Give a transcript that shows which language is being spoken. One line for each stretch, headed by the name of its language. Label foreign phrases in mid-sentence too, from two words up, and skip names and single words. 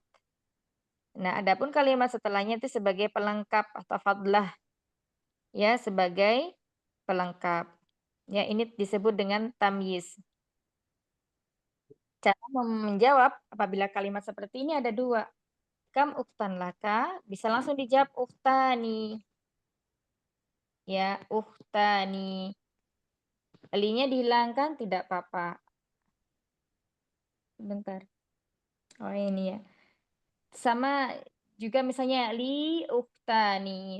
Indonesian: Nah, adapun kalimat setelahnya itu sebagai pelengkap atau fadlah, ya sebagai pelengkap. Ya, ini disebut dengan tamyiz. Cara menjawab apabila kalimat seperti ini ada dua.
Arabic: كم أختا لك,
Indonesian: bisa langsung dijawab uktani. Ya, uktani. Linya dihilangkan tidak apa-apa. Sebentar. Oh ini ya. Sama juga misalnya
Arabic: لي أختان.